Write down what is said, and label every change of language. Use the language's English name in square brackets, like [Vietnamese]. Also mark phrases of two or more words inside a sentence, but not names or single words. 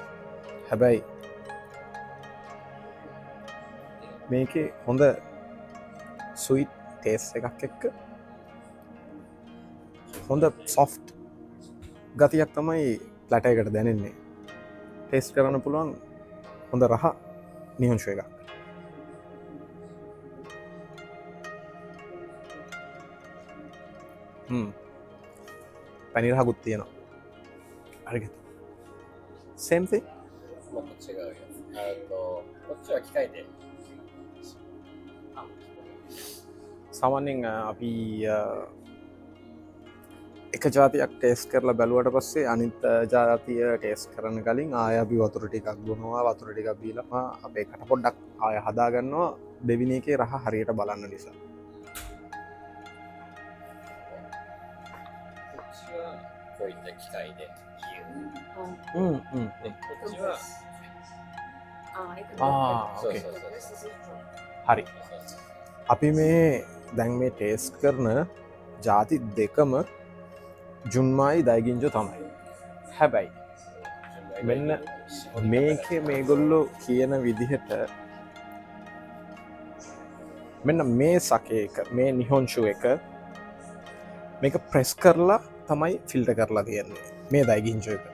[Sinhala] හැබැයි මේකේ හොඳ [English] sweet taste [Sinhala] එකක් එක්ක හොඳ සොෆ්ට් ගතියක් තමයි ප්ලැට එකට දැනෙන්නේ. ටේස්ට් කරන්න පුළුවන් හොඳ රහ නිහොන්ෂු එකක්. පැණි රහකුත් තියෙනවා. හරිද? [English] same thing? [Japanese] もっと違うよ。こっちは機械で。 [Sinhala] සාමාන්‍යයෙන් අපි එක ජාතියක් ටේස්ට් කරලා බැලුවට පස්සේ අනිත් ජාතිය ටේස්ට් කරන්න කලින් ආය අපි වතුර ටිකක් බොනවා. වතුර ටිකක් බීලා අපේ කට පොඩ්ඩක් ආය හදා ගන්නවා දෙවෙනි එකේ රහ හරියට බලන්න නිසා. [Japanese] こっちはこういった機械で冷える。こっちは [Sinhala] ඕකේ. හරි. අපි මේ දැන් මේ ටේස්ට් කරන ජාති දෙකම [Japanese] 純米大吟醸 [Sinhala] තමයි. හැබැයි මෙන්න මේකේ මේගොල්ලෝ කියන විදිහට මෙන්න මේ සකේ එක මේ නිහොන්ෂු එක මේක ප්‍රෙස් කරලා තමයි ෆිල්ටර් කරලා තියෙන්නේ මේ දයිගින්ජෝ එක.